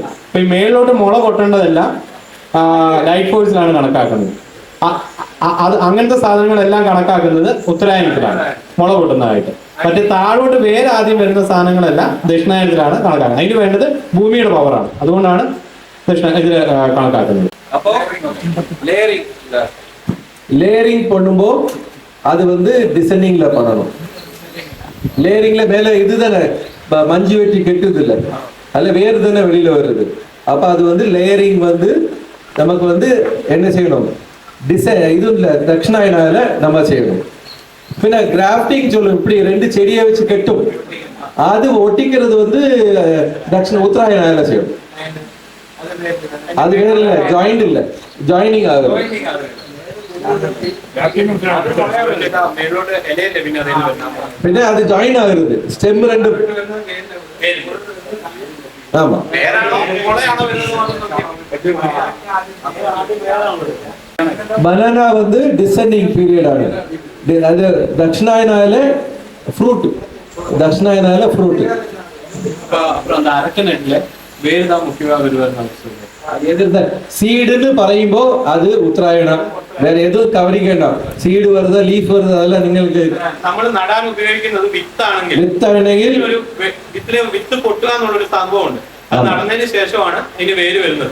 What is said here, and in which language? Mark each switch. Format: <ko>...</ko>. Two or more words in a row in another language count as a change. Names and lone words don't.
<ml>ഇപ്പൊ ഈ മേളിലോട്ട് മുള കൊട്ടേണ്ടതെല്ലാം ലൈഫ് ഫോഴ്സിലാണ് കണക്കാക്കുന്നത്. അത് അങ്ങനത്തെ സാധനങ്ങളെല്ലാം കണക്കാക്കുന്നത് ഉത്തരായനത്തിലാണ്, മുള കൊട്ടുന്നതായിട്ട്. മറ്റേ താഴോട്ട് വേറെ ആദ്യം വരുന്ന സാധനങ്ങളെല്ലാം ദക്ഷിണായനത്തിലാണ് കണക്കാക്കുന്നത്. അതിന് വേണ്ടത് ഭൂമിയുടെ പവറാണ്, അതുകൊണ്ടാണ് ഇതില് കണക്കാക്കുന്നത്.</ml> <ta>அப்போ லேயரிங் பண்ணும்போ அது வந்து டிசெண்டிங்ல பண்ணணும். லேயரிங்ல மேல இதுதானே மஞ்சு வெட்டி கெட்டுது இல்ல, அதுல வேறு தானே வெளியில வருது. அப்ப அது வந்து லேயரிங் வந்து நமக்கு வந்து என்ன செய்யணும்? இது இல்ல, தட்சிணாயனால நம்ம செய்யணும். பின்ன கிராஃப்டிங் சொல்லும், இப்படி ரெண்டு செடியை வச்சு கெட்டும், அது ஒட்டிக்கிறது வந்து உத்தராயனால செய்யணும். அது வேற இல்ல, ஜாயிண்ட் இல்ல, ஜாயினிங் ஆகுது.</ta> <ml>പിന്നെ അത് ജോയിൻ ആകരുത്, സ്റ്റെം രണ്ടും.</ml> <ta>ആമാ, பனானா வந்து டிசெண்டிங் பீரியட் ആണ്. அது தட்சிணாயனால ஃப்ரூட், தட்சிணாயனால ஃப்ரூட். அப்புறம் அந்த அரக்கநெட்ல வேறு தான் முக்கியமாக வருவார்.</ta> <ml>സീഡെന്ന് പറയുമ്പോ അത് ഉത്തരായണം, വേറെ ഏത് കവറിങ് വേണ്ട. സീഡ് വരുന്നത്, ലീഫ് വരുന്നത്, അതല്ല നിങ്ങൾക്ക് നമ്മൾ നടാൻ ഉപയോഗിക്കുന്നത് വിത്താണെങ്കിൽ, വിത്താണെങ്കിൽ ഒരു വിത്ത് പൊട്ടുക എന്നുള്ളൊരു സംഭവമുണ്ട്. അത് നടന്നതിന് ശേഷമാണ് ഇതിന് വേര് വരുന്നത്.</ml>